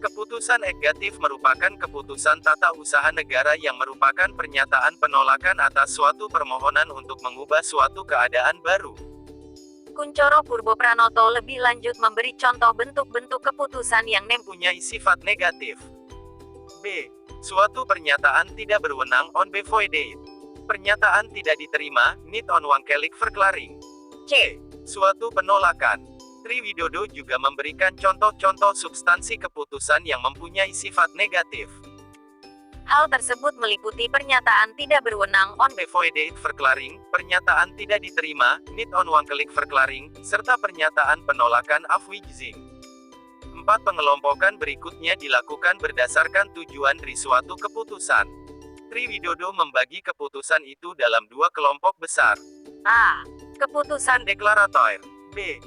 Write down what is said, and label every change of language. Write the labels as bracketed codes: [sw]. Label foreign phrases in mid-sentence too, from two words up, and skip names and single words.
[id] Keputusan negatif merupakan keputusan tata usaha negara yang merupakan pernyataan penolakan atas suatu permohonan untuk mengubah suatu keadaan baru. Kuncoro Purbopranoto lebih lanjut memberi contoh bentuk-bentuk keputusan yang mempunyai sifat negatif. B. Suatu pernyataan tidak berwenang [nl] on bevoegd. [id] Pernyataan tidak diterima, [nl] niet onwankelijk verklaring. [id] C. Suatu penolakan. Triwidodo juga memberikan contoh-contoh substansi keputusan yang mempunyai sifat negatif. hal tersebut meliputi pernyataan tidak berwenang on [nl] Bevoegd verklaring, [id] pernyataan tidak diterima, [nl] niet onwankelijk verklaring, [id] serta pernyataan penolakan afwijzing. 4. Pengelompokan berikutnya dilakukan berdasarkan tujuan dari suatu keputusan. Triwidodo membagi keputusan itu dalam 2 kelompok besar. A. Keputusan Deklarator. B.